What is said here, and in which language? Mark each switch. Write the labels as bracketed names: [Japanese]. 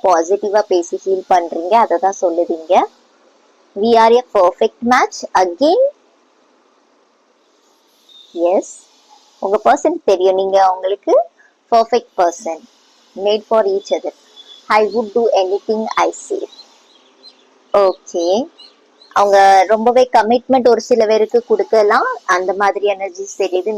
[Tamil] பாசிட்டிவா பேசி ஹீல் பண்றீங்க, அதை தான் சொல்லுவீங்க. [English] we are a perfect match again. [Tamil] S, உங்க பர்சன் தெரியும், நீங்க அவங்களுக்கு perfect person, [English] Made for each other. I would do anything I say. [Tamil] Okay, அவங்க ரொம்பவே கமிட்மெண்ட் ஒரு சில பேருக்கு கொடுக்கலாம், அந்த மாதிரி எனர்ஜிஸ் தெரியுது.